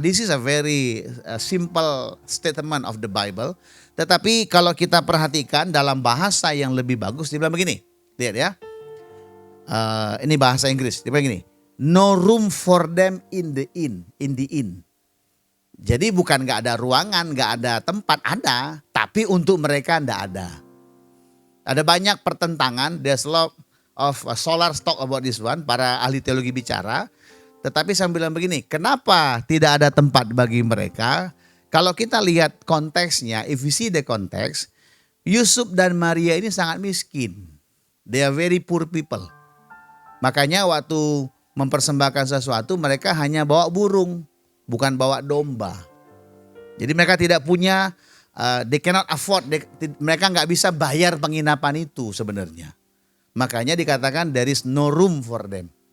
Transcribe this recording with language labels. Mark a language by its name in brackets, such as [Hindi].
[English] This is a very simple statement of the Bible. [Indonesian] Tetapi kalau kita perhatikan dalam bahasa yang lebih bagus, dia bilang begini. Lihat ya. Ini bahasa Inggris. Dia bilang begini. [English] No room for them in the inn. [Indonesian] Jadi bukan nggak ada ruangan, nggak ada tempat, ada. Tapi untuk mereka nggak ada. Ada banyak pertentangan. [English] There's a lot of scholars talk about this one. [Indonesian] Para ahli teologi bicara. Tetapi saya bilang begini, kenapa tidak ada tempat bagi mereka? Kalau kita lihat konteksnya, [English] if we see the context, [Indonesian] Yusuf dan Maria ini sangat miskin. [English] They are very poor people. [Indonesian] Makanya waktu mempersembahkan sesuatu, mereka hanya bawa burung, bukan bawa domba. Jadi mereka tidak punya, [English] they cannot afford, [Indonesian] mereka nggak bisa bayar penginapan itu sebenarnya. Makanya dikatakan [English] there is no room for them.